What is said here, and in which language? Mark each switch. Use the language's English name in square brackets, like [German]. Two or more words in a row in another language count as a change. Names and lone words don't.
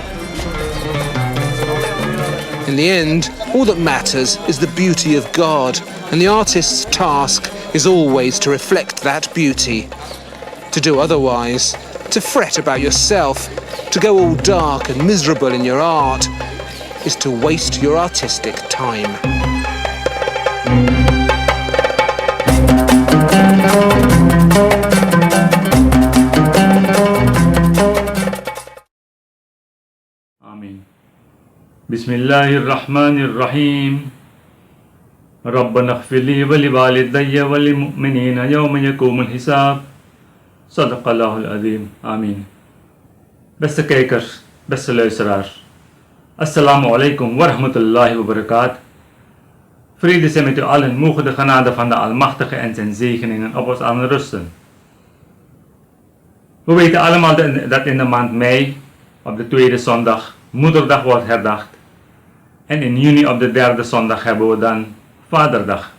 [English] In the end, all that matters is the beauty of God, and the artist's task is always to reflect that beauty. To do otherwise, to fret about yourself, to go all dark and miserable in your art, is to waste your artistic time. [Arabic] آمين. بسم الله الرحمن الرحيم. ربنا اغفر لي ولوالدي وللمؤمنين يوم يقوم الحساب. صدق الله العظيم. آمين. [Dutch] Beste kijkers, beste luisteraars. [Arabic] السلام عليكم ورحمة الله وبركاته. [Dutch] Vrede zij met u allen, mogen de genade van de Almachtige en zijn zegeningen op ons allen rusten. We weten allemaal dat in de maand mei, op de tweede zondag, Moederdag wordt herdacht. En in juni op de derde zondag hebben we dan Vaderdag.